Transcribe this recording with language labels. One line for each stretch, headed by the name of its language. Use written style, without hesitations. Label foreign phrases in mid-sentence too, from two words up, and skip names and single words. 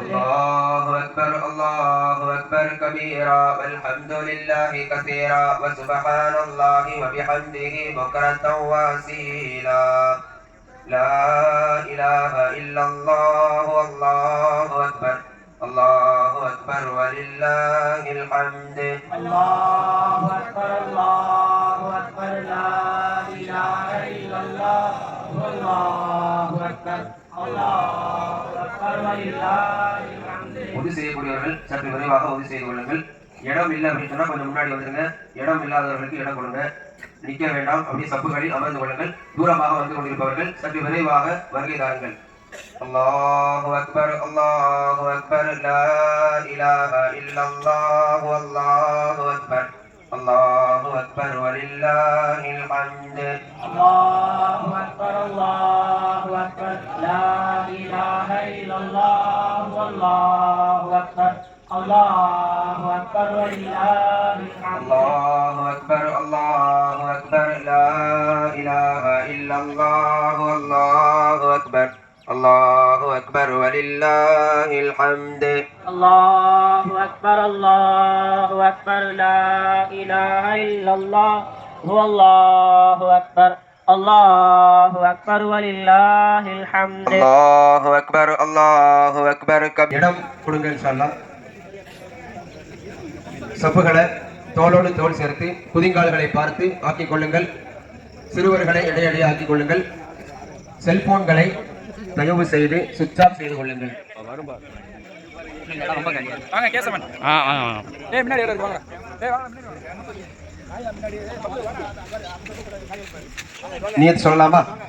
Arabic: الله أكبر الله أكبر كبيرا والحمد لله كثيرا وسبحان الله وبحمده بكرة وأصيلا لا إله إلا الله والله أكبر الله أكبر ولله الحمد الله أكبر الله أكبر لا إله إلا الله والله أكبر الله أكبر ولله الحمد
Tamil: உதவி செய்யக்கூடியவர்கள் சற்று விரைவாக உதவி செய்து கொள்ளுங்கள். இடம் இல்லை அப்படின்னு சொன்னா கொஞ்சம் முன்னாடி வந்துருங்க. இடம் இல்லாதவர்களுக்கு இடம் கொடுங்க. நிற்க வேண்டாம், அப்படியே சப்புகளில் அமர்ந்து கொள்ளுங்கள். தூரமாக வந்து கொண்டிருப்பவர்கள் சற்று விரைவாக வருகை தாருங்கள்.
Arabic: الله أكبر الله أكبر لا إله إلا الله الله أكبر الله أكبر ولله الحمد الله أكبر الله أكبر لا إله إلا الله والله أكبر الله أكبر ولله الحمد الله أكبر الله أكبر لا إله إلا الله والله أكبر الله أكبر ولله الحمد الله أكبر الله أكبر لا إله إلا الله والله أكبر الله أكبر ولله الحمد الله أكبر الله أكبر
Tamil: இடம் கொடுங்க
Arabic: إن شاء الله.
Tamil: சப்புகளை தோளோடு தோள் சேர்த்து குதிங்கால்களை பார்த்து ஆக்கிக் கொள்ளுங்கள். சிறுவர்களை இடையிடையே ஆக்கிக் கொள்ளுங்கள். செல்போன்களை தயவு செய்து
English: switch off
Tamil: செய்து கொள்ளுங்கள். நீ சொல்லலாமா?